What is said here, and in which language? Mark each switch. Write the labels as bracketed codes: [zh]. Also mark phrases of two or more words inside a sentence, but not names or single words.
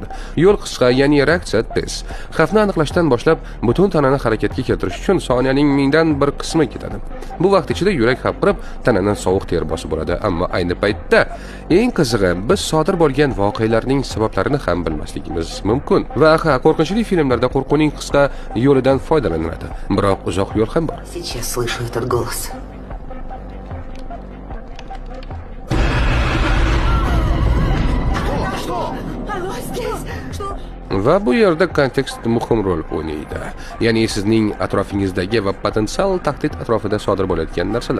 [uz] Yo'l qisqa, ya'ni reaksiya tez. Xavfni aniqlashdan boshlab butun tanani harakatga keltirish uchun soniyaning mingdan bir qismi ketadi. Bu vaqt ichida yurak hapriqib, tanadan sovuq ter bosib bo'ladi, ammo ayni paytda eng qizig'i, biz sodir bo'lgan voqealarning sabablarini ham bilmasligimiz mumkin. Va qo'rqinchli filmlarda qo'rquvning qisqa yo'lidan foydalaniladi, biroq uzoq yo'l ham bor. [ru] Сейчас слышу этот голос. [uz] Va bu yerda kontekst muhim rol o'ynaydi. Ya'ni sizning atrofingizdagi va potensial tahdid atrofida sodir bo'layotgan narsalar.